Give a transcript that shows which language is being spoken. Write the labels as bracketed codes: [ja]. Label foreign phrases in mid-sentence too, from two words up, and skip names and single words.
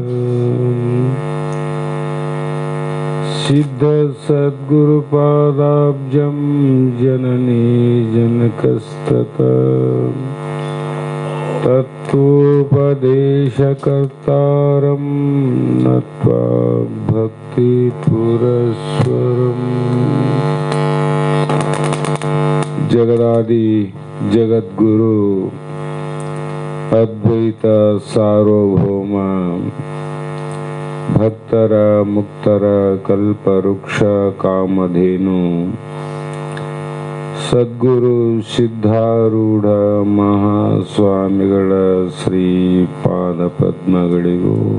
[sa] सिद्ध सद्गुरुपादाब्जं जननी जनकस्ततः तत्त्वोपदेशकर्तारं नत्वा भक्तिपुरस्सरम्. जगदादि जगद्गुरु अद्वैत सार्वभौम [kn] ಭಕ್ತರ ಮುಕ್ತರ ಕಲ್ಪವೃಕ್ಷ ಕಾಮಧೇನು ಸದ್ಗುರು ಸಿದ್ಧಾರೂಢ ಮಹಾಸ್ವಾಮಿಗಳ ಶ್ರೀಪಾದ ಪದ್ಮಗಳಿಗೂ